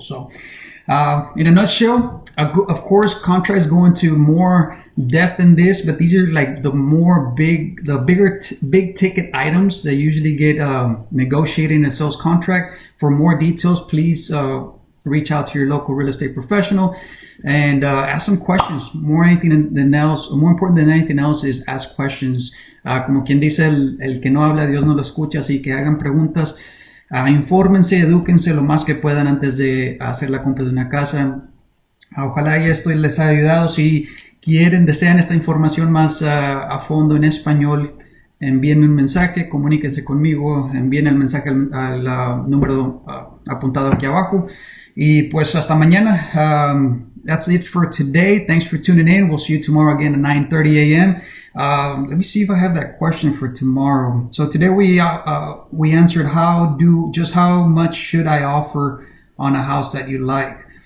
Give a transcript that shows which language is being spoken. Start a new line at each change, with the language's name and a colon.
English: So in a nutshell, of course, contracts go into more depth than this, but these are like the bigger big ticket items that usually get negotiated in a sales contract. For more details, please reach out to your local real estate professional and ask some questions. More important than anything else is ask questions.
Spanish: Como quien dice, el que no habla, Dios no lo escucha, así que hagan preguntas, infórmense, edúquense lo más que puedan antes de hacer la compra de una casa. Ojalá y esto les haya ayudado. Si desean esta información más a fondo en español, envíenme un mensaje, comuníquense conmigo, envíen el mensaje al número apuntado aquí abajo. Y pues hasta mañana.
English: That's it for today. Thanks for tuning in. We'll see you tomorrow again at 9:30 a.m. Let me see if I have that question for tomorrow. So today we answered how much should I offer on a house that you like.